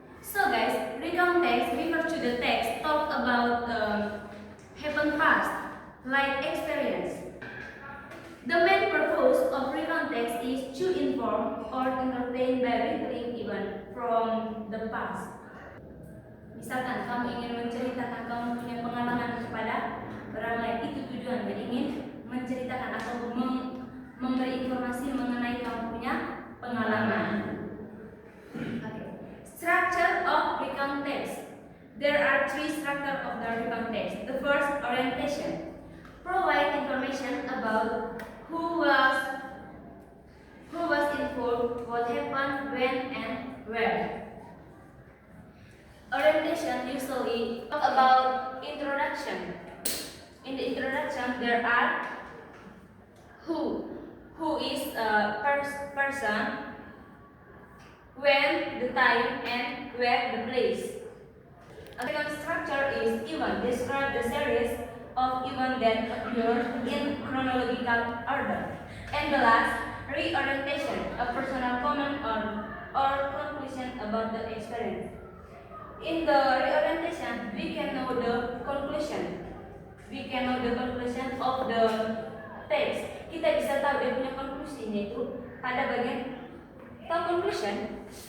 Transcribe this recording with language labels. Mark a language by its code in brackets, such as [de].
[en] So guys, recount text refers to the text talk about happen past, like experience. The main purpose of recount text is to inform or entertain by retelling event from the past. [id] Misalkan kamu ingin menceritakan kamu punya pengalaman kepada orang lain, itu tujuannya, ingin menceritakan atau memberi informasi mengenai kamu punya pengalaman. [en] Okay. Structure of recount text. There are three structures of the recount text. The first, orientation. Provide information about who was involved, what happened, when, and where. Orientation usually talk about introduction. In the introduction, there are who is a person, when, the time, and where, the place. A second structure is event. Describe the series of events that occur in chronological order. And the last, reorientation, a personal comment or conclusion about the experience. In the reorientation, we can know the conclusion. We can know the conclusion of the text. [id] Kita bisa tahu dia punya konklusinya itu pada bagian conclusion.